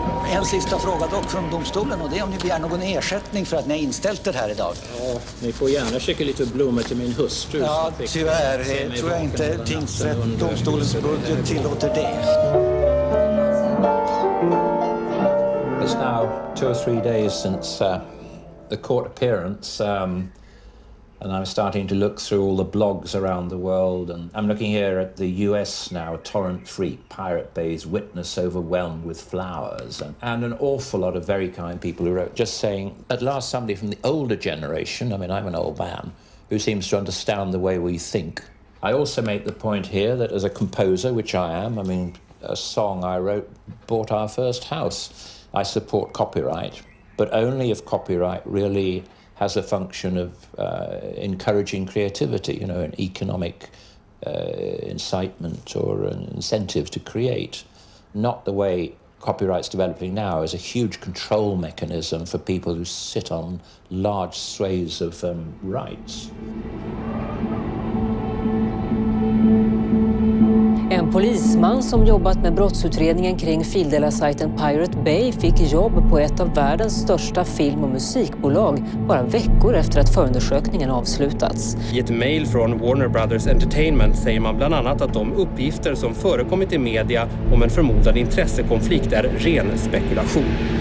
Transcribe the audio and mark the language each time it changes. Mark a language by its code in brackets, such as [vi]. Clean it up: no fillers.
[sv] En sista fråga dock från domstolen, och det är om ni begär någon ersättning för att ni har inställt er här idag. Ja, ni får gärna skicka lite blommor till min hustru. Ja, tyvärr tror jag inte tingsrätt, domstolens budget tillåter det. [en] It's now 2 or 3 days since the court appearance, and I'm starting to look through all the blogs around the world, and I'm looking here at the US now, Torrent Freak, Pirate Bay's witness overwhelmed with flowers, and an awful lot of very kind people who wrote just saying, at last somebody from the older generation, I mean I'm an old man, who seems to understand the way we think. I also make the point here that as a composer, which I am, I mean a song I wrote bought our first house. I support copyright, but only if copyright really has a function of encouraging creativity, you know, an economic incitement or an incentive to create. Not the way copyright's developing now as a huge control mechanism for people who sit on large swathes of rights. [sv] En polisman som jobbat med brottsutredningen kring fildelarsajten Pirate Bay fick jobb på ett av världens största film- och musikbolag bara veckor efter att förundersökningen avslutats. I ett mejl från Warner Brothers Entertainment säger man bland annat att de uppgifter som förekommit i media om en förmodad intressekonflikt är ren spekulation.